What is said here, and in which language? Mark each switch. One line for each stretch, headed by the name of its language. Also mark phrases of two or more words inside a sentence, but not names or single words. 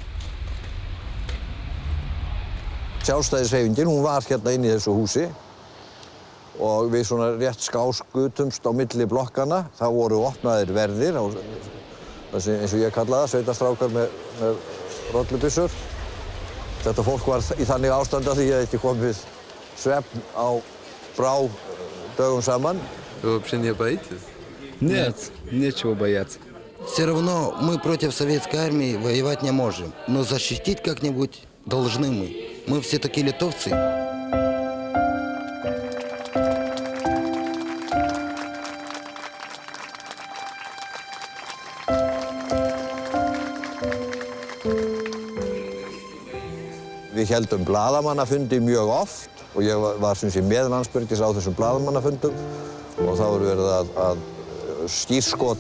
Icelandic: Sjálfstæðishreyfingin, hún var hérna inn í þessu húsi og við svona rétt skáskutumst á milli blokkana. Það voru opnaðir verðir, eins og ég kalla það, sveitastrákar með rollubyssur. Þetta fólk var í þannig ástand að því ég ekki komið svefn á brá dögum saman.
Russian: Вы вообще не боитесь? Нет, нечего бояться. Все равно мы против советской армии воевать не можем, но защитить как-нибудь должны мы. Мы все такие литовцы.
Icelandic: Við héldum blaðamannafundi mjög oft og ég var sem sé með Landsbergis á þessum blaðamannafundum og þá voru verið að skírskota